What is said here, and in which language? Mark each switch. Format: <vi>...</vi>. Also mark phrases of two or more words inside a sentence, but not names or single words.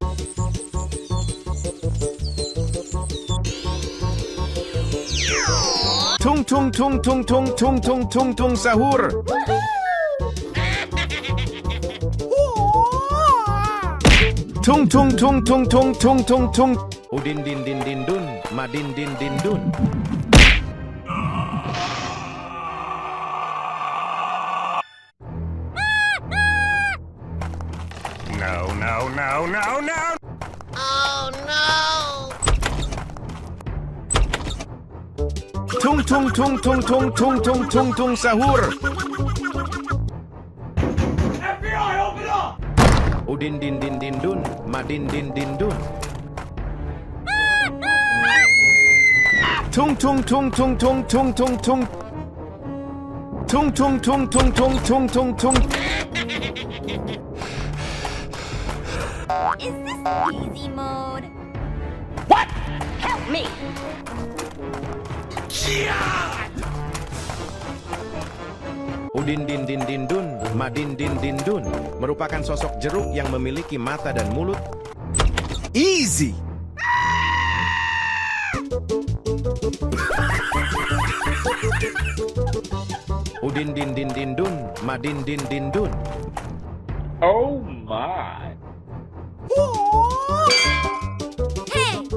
<en>Tung tung tung tung tung tung tung tung tung sahur. Tung tung tung tung tung tung tung tung. Udin din din din dun, madin din din dun. No, no, no, no, no! Oh no. Tung tung tung tung tung tung tung tung tung sahur. FBI, open up! Udin din din din dun, madin din din dun. Tung tung tung tung tung tung tung tung. Tung tung tung tung tung tung tung tung. Is this easy mode? Help me. Udin din din din dun,</en> <id>Madindindindun merupakan sosok jeruk yang memiliki mata dan mulut.</id> <en>Easy. Udindindindindun, madindindindun. Oh my. Hey!</en>